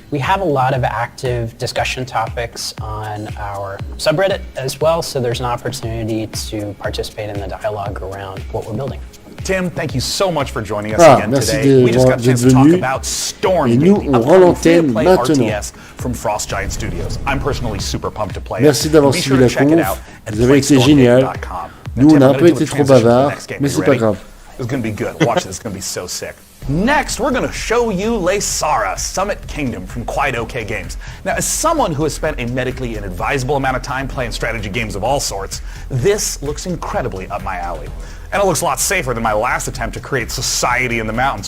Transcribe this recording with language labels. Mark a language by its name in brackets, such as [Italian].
[English] We have a lot of active discussion topics on our subreddit as well, so there's an opportunity to participate in the dialogue around what we're building. Tim, thank you so much for joining us again today. We just got a chance to talk about Stormgate, a free-to-play RTS from Frost Giant Studios. I'm personally super pumped to play it. [French] Merci d'avoir suivi la conf. Vous avez été génial. Nous, on a un peu été trop bavards, mais c'est pas grave. [English] It's going to be good. Watch this. It's going to be so sick. Next, we're going to show you Leysara, Summit Kingdom from Quite OK Games. Now, as someone who has spent a medically inadvisable amount of time playing strategy games of all sorts, this looks incredibly up my alley. And it looks a lot safer than my last attempt to create society in the mountains.